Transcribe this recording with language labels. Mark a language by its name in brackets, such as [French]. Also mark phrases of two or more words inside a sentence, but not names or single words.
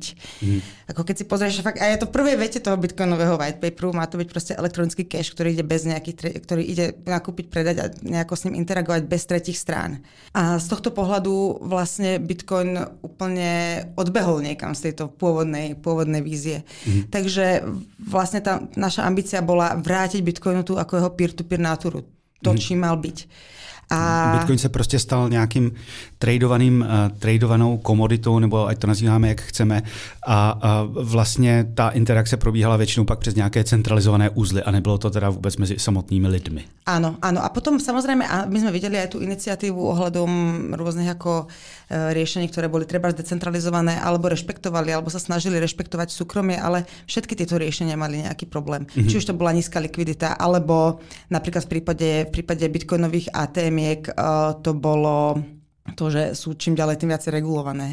[Slovak] Ako keď si pozrieš, fakt, a je to v prvej vete toho bitcoinového [English] white paperu, [Slovak] má to byť proste elektronický cash, ktorý ide bez ktorý ide nakúpiť, predať a nejako s ním interagovať bez tretích strán. A z tohto pohľadu vlastne Bitcoin úplne odbehol niekam z tejto pôvodnej vízie. Takže vlastne tá naša ambícia bola vrátiť Bitcoinu tu ako jeho peer-to-peer náturu. To, čím mal byť. [Czech] Bitcoin se prostě stal nějakým tradovanou komoditou, nebo ať to nazýváme, jak chceme. A vlastně ta interakce probíhala většinou pak přes nějaké centralizované uzly a nebylo to teda vůbec mezi samotnými lidmi. [Slovak] Áno. A potom samozrejme, my sme videli aj tú iniciatívu ohľadom rôznych ako riešení, ktoré boli treba decentralizované, alebo rešpektovali, alebo sa snažili rešpektovať súkromie, ale všetky tieto riešenia mali nejaký problém. Či už to bola nízka likvidita, alebo napríklad v prípade bitcoinových ATM to bolo to, že sú čím ďalej tým viacej regulované.